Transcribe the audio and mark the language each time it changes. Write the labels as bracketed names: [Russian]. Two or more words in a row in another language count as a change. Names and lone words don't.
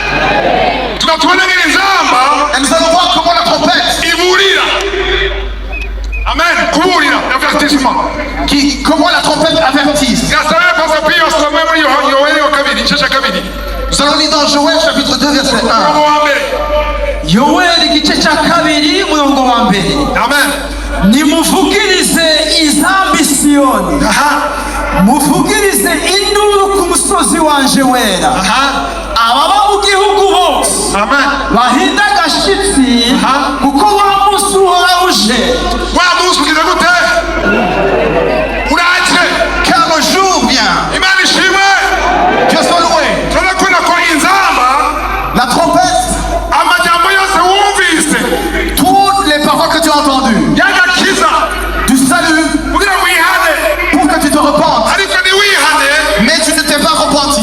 [French] Et nous allons voir comment la trompette comment la trompette avertisse. Nous allons lire dans Joël chapitre 2 verset 1. [Rundi] Yoeli igice cya kabiri umurongo wa mbere. Nimuvugirize izambi Siyoni, muvugirize induru ku musozi wanje wera. Ababa mu gihugu bose bahinda agashitsi kuko wa munsi uhora uje. [French] Car le jour vient. Dieu soit loué. La trompette, toutes les paroles que tu as entendues du salut pour que tu te repentes, mais tu ne t'es pas repenti.